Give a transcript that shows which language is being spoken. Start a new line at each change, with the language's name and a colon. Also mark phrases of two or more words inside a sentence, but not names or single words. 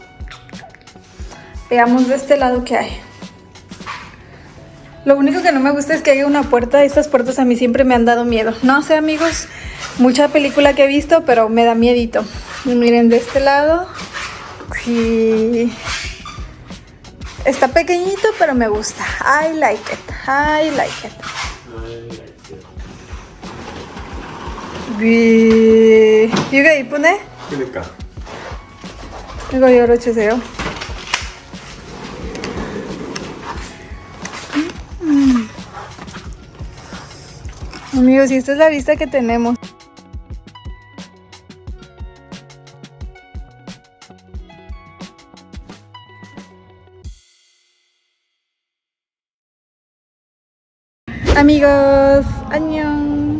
Spanish: Veamos de este lado qué hay. Lo único que no me gusta es que haya una puerta. Estas puertas a mí siempre me han dado miedo. No sé, amigos, mucha película que he visto, pero me da miedito. Y miren, de este lado, sí, está pequeñito, pero me gusta.
English: I like it, I like it.
Korean: 이게 이쁘네? 그러니까. 이거 열어주세요.
Spanish: Amigos, y esta es la vista que tenemos. Amigos, ¡annyeong!